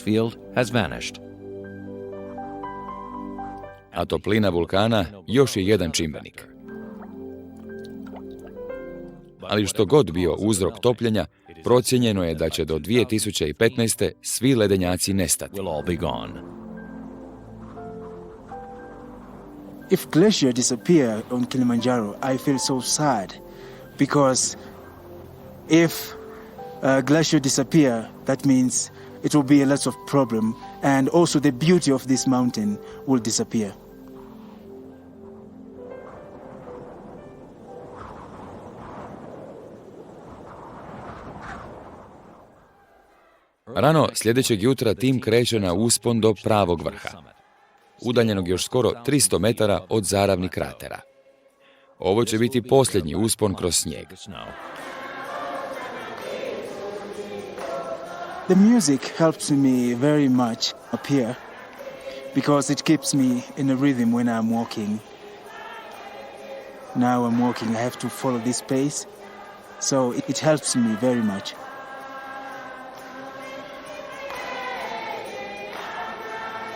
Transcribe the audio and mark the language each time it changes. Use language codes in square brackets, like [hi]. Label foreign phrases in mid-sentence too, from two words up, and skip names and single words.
[hr] A toplina vulkana još je jedan čimbenik. Ali što god bio uzrok topljenja, procijenjeno je da će do 2015. svi ledenjaci nestati. [en] If glacier disappear on Kilimanjaro, I feel so sad because if glacier disappear, that means it will be a lot of problem, and also the beauty of this mountain will disappear. [hr] Rano sljedećeg jutra tim kreće na uspon do pravog vrha, udaljenog još skoro 300 metara od zaravnih kratera. Ovo će biti posljednji uspon kroz snijeg. [en] The music helps me very much up here because it keeps me in a rhythm when I'm walking. Now I'm walking, I have to follow this pace, so it helps me very much.